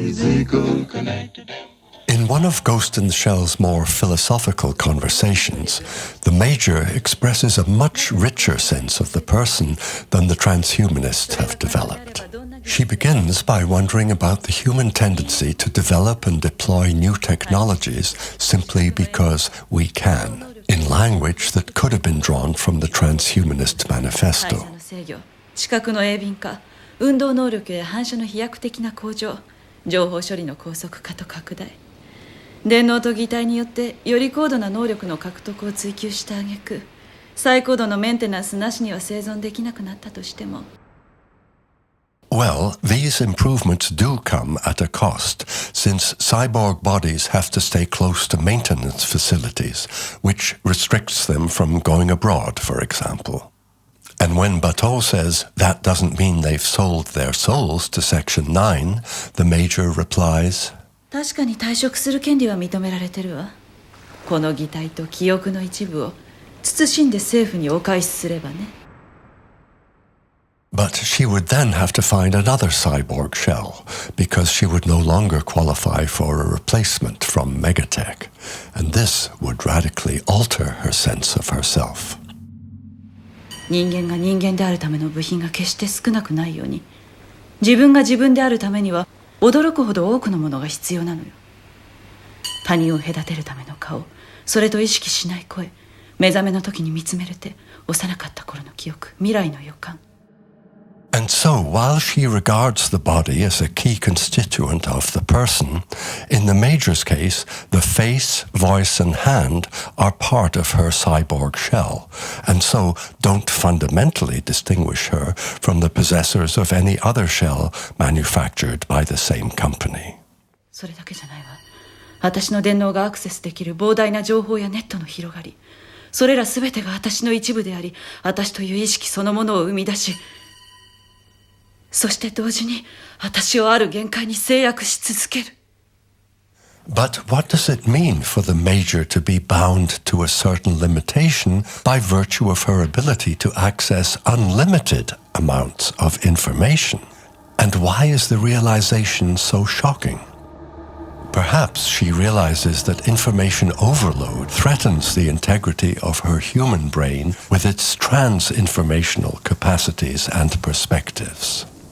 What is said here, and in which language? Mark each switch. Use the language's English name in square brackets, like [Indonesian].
[English] In one of Ghost in the Shell's more philosophical conversations, the Major expresses a much richer sense of the person than the transhumanists have developed. She begins by wondering about the human tendency to develop and deploy new technologies simply because we can, in language that could have been drawn from the Transhumanist Manifesto. [Japanese] 視覚の鋭敏化、運動能力や反射の飛躍的な向上、情報処理の高速化と拡大。電脳と擬態によってより高度な能力の獲得を追求した挙句、最高度のメンテナンスなしには生存できなくなったとしても。 [English] Well, these improvements do come at a cost, since cyborg bodies have to stay close to maintenance facilities, which restricts them from going abroad, for example. And when Bateau says that doesn't mean they've sold their souls to Section 9, the Major replies, [Japanese] 確かに退職する権利は認められてるわ。この擬態と記憶の一部を慎んで政府にお返しすればね。 [English] But she would then have to find another cyborg shell, because she would no longer qualify for a replacement from Megatech, and this would radically alter her sense of herself. [Japanese] 人間が人間であるための部品が決して少なくないように、自分が自分であるためには驚くほど多くのものが必要なのよ。他人を隔てるための顔、それと意識しない声、目覚めの時に見つめれて幼かった頃の記憶、未来の予感。 [English] And so, while she regards the body as a key constituent of the person, in the Major's case, the face, voice, and hand are part of her cyborg shell, and so don't fundamentally distinguish her from the possessors of any other shell manufactured by the same company. [Japanese] それだけじゃないわ。私の電脳がアクセスできる膨大な情報やネットの広がり、それらすべてが私の一部であり、私という意識そのものを生み出し、そして同時に私をある限界に制約し続ける。 [English] But what does it mean for the Major to be bound to a certain limitation by virtue of her ability to access unlimited amounts of information? And why is the realization so shocking? Perhaps she realizes that information overload threatens the integrity of her human brain with its trans-informational capacities and perspectives.